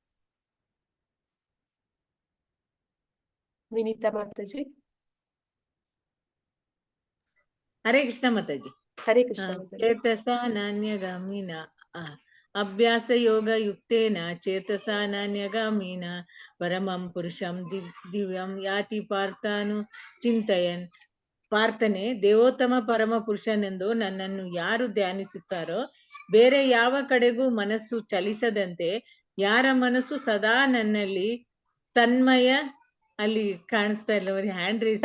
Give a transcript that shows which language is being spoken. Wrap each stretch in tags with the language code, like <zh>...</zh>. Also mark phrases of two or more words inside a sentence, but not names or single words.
<kn>ವಿನೀತಾ ಮಾತಾಜಿ. ಹರೇ ಕೃಷ್ಣ ಮಾತಾಜಿ. ಹರೇ ಕೃಷ್ಣ ಮಾತಾಜಿ.</kn> <sa>ಚೇತಸ ನಾನ್ಯಗಾಮಿನ ಅಭ್ಯಾಸ ಯೋಗ ಯುಕ್ತೇನ ಚೇತಸ ನಾನ್ಯಗಾಮಿನ ಪರಮಂ ಪುರುಷಂ ದಿವ್ಯಂ ಯಾತಿ ಪಾರ್ಥಾನು ಚಿಂತಯನ್.</sa> <kn>ಪಾರ್ಥನೆ, ದೇವೋತ್ತಮ ಪರಮ ಪುರುಷನೆಂದು ನನ್ನನ್ನು ಯಾರು ಧ್ಯಾನಿಸುತ್ತಾರೋ, ಬೇರೆ ಯಾವ ಕಡೆಗೂ ಮನಸ್ಸು ಚಲಿಸದಂತೆ ಯಾರ ಮನಸ್ಸು ಸದಾ ನನ್ನಲ್ಲಿ ತನ್ಮಯ, ಅಲ್ಲಿ ಕಾಣಿಸ್ತಾ ಇಲ್ಲ</kn> <en>hand raise</en>